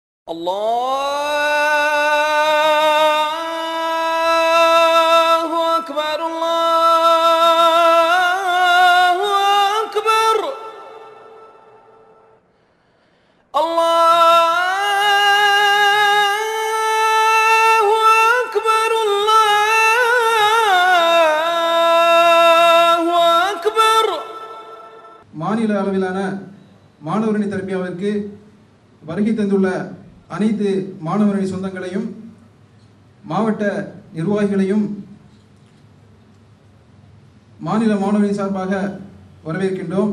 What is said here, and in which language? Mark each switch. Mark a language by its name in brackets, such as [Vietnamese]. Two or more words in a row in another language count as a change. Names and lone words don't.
[Arabic] الله أكبر الله أكبر الله أكبر الله أكبر. [Tamil] மாநில அளவிலான மாணவரணி தர்பியாவிற்கு வருகை தந்துள்ள அனைத்து மாணவரணி சொந்தங்களையும் மாவட்ட நிர்வாகிகளையும் மாநில மாணவரணி சார்பாக வரவேற்கின்றோம்.